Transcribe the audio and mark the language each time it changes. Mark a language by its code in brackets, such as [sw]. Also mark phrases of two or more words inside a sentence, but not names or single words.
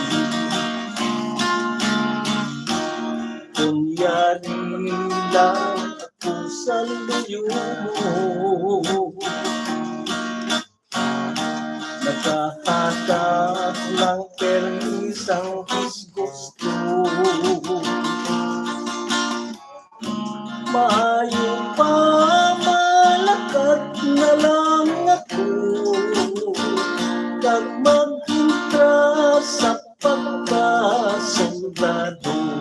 [tl] Kunyari lang ako sa luyo mo, naghahanap ng permisang disgusto, [hil] maayo pa malakad na lang ako kag mag-intra sa pagkasoldado.